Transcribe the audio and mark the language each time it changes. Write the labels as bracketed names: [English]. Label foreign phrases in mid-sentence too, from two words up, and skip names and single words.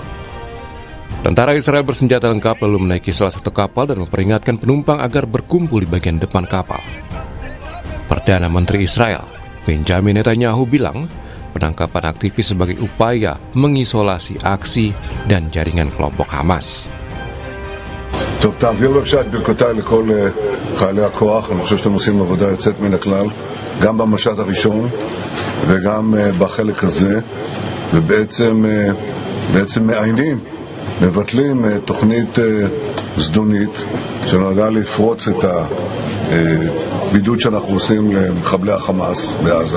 [Indonesian] Tentara Israel bersenjata lengkap lalu menaiki salah satu kapal dan memperingatkan penumpang agar berkumpul di bagian depan kapal. Perdana Menteri Israel, Benjamin Netanyahu bilang, penangkapan aktivis sebagai upaya mengisolasi aksi dan jaringan kelompok Hamas. [Hebrew] טוב, תעביר בבקשה את ברכותיי לכל חיילי הכוח. אני חושב שאתם עושים עבודה יוצאת מן הכלל, גם במשט הראשון וגם בחלק הזה, ובעצם מעיינים, מבטלים תוכנית זדונית שנועדה לפרוץ את הבידוד שאנחנו עושים למחבלי החמאס בעזה.